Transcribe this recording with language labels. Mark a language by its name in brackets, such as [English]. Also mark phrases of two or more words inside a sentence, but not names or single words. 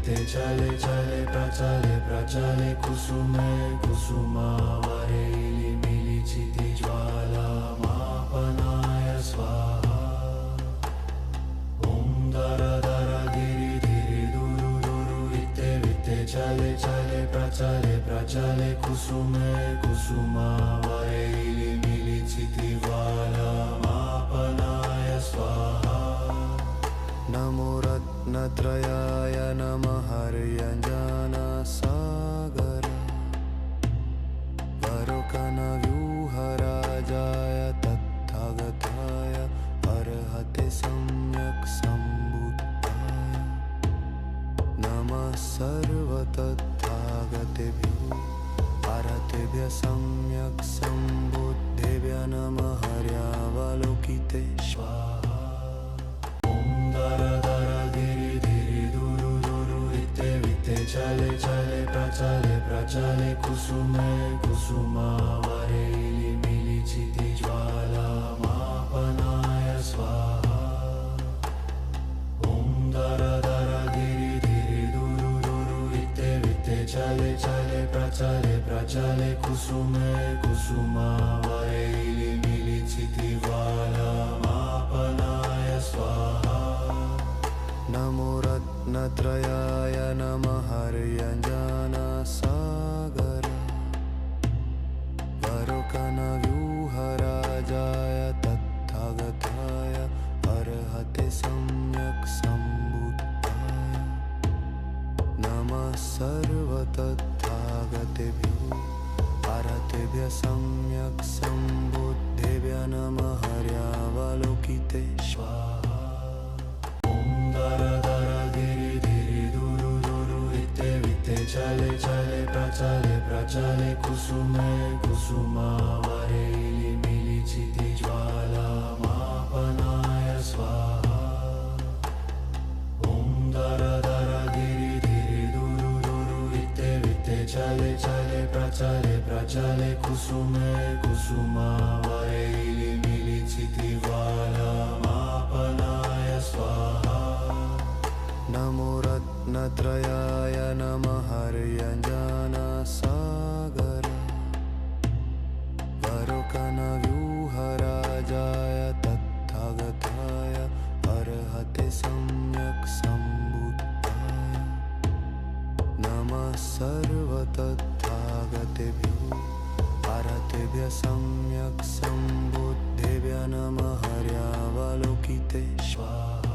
[Sanskrit] चले चले प्रचले प्रचले कुसुमे कुसुमावरेली मिलिचिति ज्वालामापनाय स्वाहा। ॐ दर दर धिरि धिरि दुरु दुरु वित्ते वित्ते चले चले प्रचले कुसुमे कुसुमावरेली मिलिचिति ज्वालामापनाय स्वाहा। नमो रत्नत्रयाय नमः हर्यञ्जनसागर वरुकनव्यूहराजाय तत्थागताय अर्हते सम्यक् सम्बुद्धाय नमः सर्वतत्थागतेभ्यो अर्हतेभ्यः सम्यक् सम्बुद्धेभ्यः नमः हर्यावलोकिते स्वाहा। दर दर धिरि धिरि दुरु दुरु वित्ते वित्ते चले चले प्रचले कुसुमे कुसुमावरेली मिलिचिति ज्वालामापनाय स्वाहा। ॐ दर दर धिरि धिरि दुरु दुरु वित्ते वित्ते चले चले प्रचले कुसुमे कुसुमावरेली मिलिचिति ज्वालामापनाय स्वाहा। नमो रत्नत्रयाय नमः हर्यञ्जनसागर वरुकनव्यूहराजाय तत्थागताय अर्हते सम्यक् सम्बुद्धाय नमः सर्वतत्थागतेभ्यो अर्हतेभ्यः सम्यक् सम्बुद्धेभ्यः नमः हर्यावलोकिते स्वाहा। दर दर धिरि धिरि दुरु दुरु वित्ते वित्ते चले चले प्रचले कुसुमे कुसुमावरेली मिलिचिति ज्वालामापनाय स्वाहा। ॐ दर दर धिरि धिरि दुरु दुरु वित्ते वित्ते चले चले प्रचले कुसुमे कुसुमावरेली मिलिचिति ज्वालामापनाय स्वाहा। नमो रत्नत्रयाय नमः हर्यञ्जनसागर वरुकनव्यूहराजाय तत्थागताय अर्हते सम्यक् सम्बुद्धाय नमः सर्वतत्थागतेभ्यो अर्हतेभ्यः सम्यक् सम्बुद्धेभ्यः नमः हर्यावलोकिते स्वाहा।